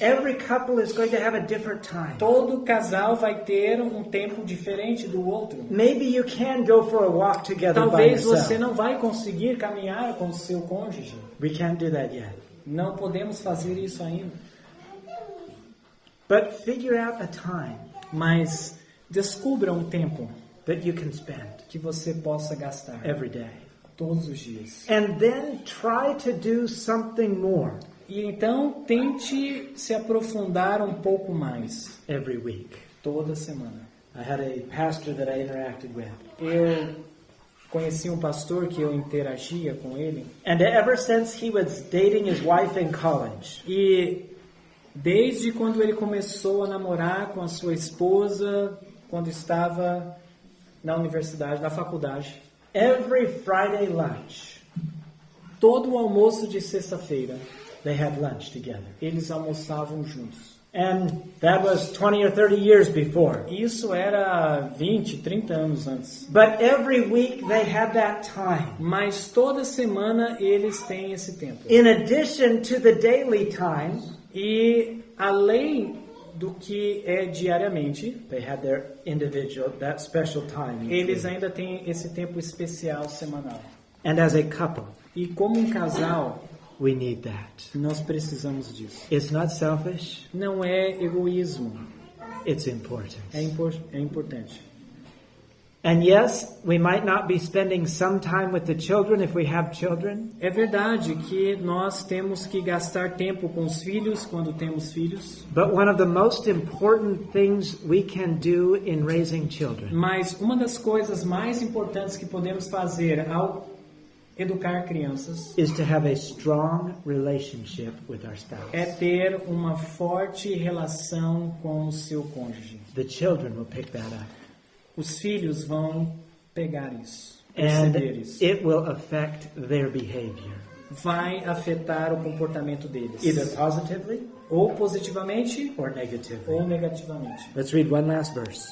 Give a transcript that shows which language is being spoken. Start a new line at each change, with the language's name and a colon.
English: Every couple is going to have a different time.
Portuguese: Todo casal vai ter um tempo diferente do outro.
English: Maybe you can go for a walk together by
Portuguese: Talvez
English: yourself.
Portuguese: você não vai conseguir caminhar com o seu cônjuge.
English: We can't do that yet.
Portuguese: Não podemos fazer isso ainda.
English: But figure out a time
Portuguese: Mas descubra um tempo
English: that you can spend
Portuguese: que você possa gastar
English: every day.
Portuguese: todos os dias.
English: And then try to do something more
Portuguese: E então tente se aprofundar um pouco mais
English: every week.
Portuguese: toda semana.
English: I had a pastor that I interacted with.
Portuguese: Eu conheci um pastor que eu interagia com ele
English: And ever since he was dating his wife in college,
Portuguese: e desde quando ele começou a namorar com a sua esposa, quando estava na universidade, na faculdade,
English: every Friday lunch,
Portuguese: todo o almoço de sexta-feira,
English: they had lunch together.
Portuguese: eles almoçavam juntos.
English: And that was 20 or 30 years before.
Portuguese: Isso era 20, 30 anos antes.
English: But every week they had that time.
Portuguese: Mas toda semana eles têm esse tempo.
English: In addition to the daily time,
Portuguese: E além do que é diariamente,
English: they had their individual, that special time.
Portuguese: eles ainda têm esse tempo especial semanal.
English: And as a couple,
Portuguese: E como um casal,
English: we need that.
Portuguese: nós precisamos disso.
English: It's not selfish,
Portuguese: Não é egoísmo,
English: it's important.
Portuguese: é importante.
English: And yes, we might not be spending some time with the children if we have children,
Portuguese: É verdade que nós temos que gastar tempo com os filhos quando temos filhos,
English: but one of the most important things we can do in raising children
Portuguese: mas uma das coisas mais importantes que podemos fazer ao educar crianças
English: is to have a strong relationship with our spouse.
Portuguese: é ter uma forte relação com o seu cônjuge.
English: The children will pick that up.
Portuguese: Os filhos vão pegar isso,
English: And
Portuguese: perceber isso.
English: it will affect their behavior,
Portuguese: Vai afetar o comportamento deles,
English: either positively
Portuguese: ou positivamente
English: or negatively.
Portuguese: ou negativamente.
English: Let's read one last verse.